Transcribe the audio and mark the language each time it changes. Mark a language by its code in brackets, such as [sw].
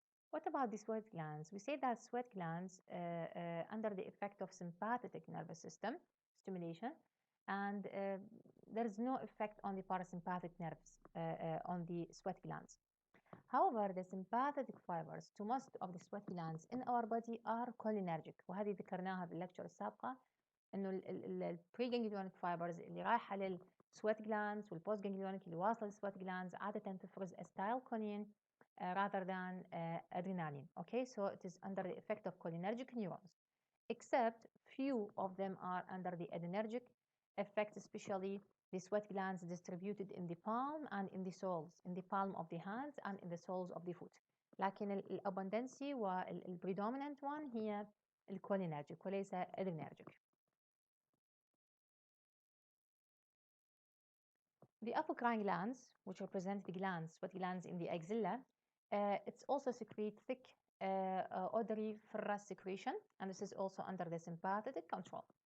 [en] What about the sweat glands? We say that sweat glands under the effect of sympathetic nervous system stimulation, and there is no effect on the parasympathetic nerves on the sweat glands. However, the sympathetic fibers to most of the sweat glands in our body are cholinergic. [ar] وهذه ذكرناها باللكتشر السابقة انه البريجانجليونيك فايبرز اللي رايحه للسويت جلاندز والبوست جانجليونيك اللي واصله للسويت جلاندز عاده تفرز [en] acetylcholine rather than adrenaline. Okay, so it is under the effect of cholinergic neurons, except few of them are under the adrenergic effect, especially the sweat glands distributed in the palm and in the soles, in the palm of the hands and in the soles of the foot. [ar] لكن الابundance والpredominant one هي الcholinergic وليس adrenergic. [en] The apocrine glands, which represent the glands, sweat glands in the axilla, it's also secrete thick odoriferous secretion, and this is also under the sympathetic control.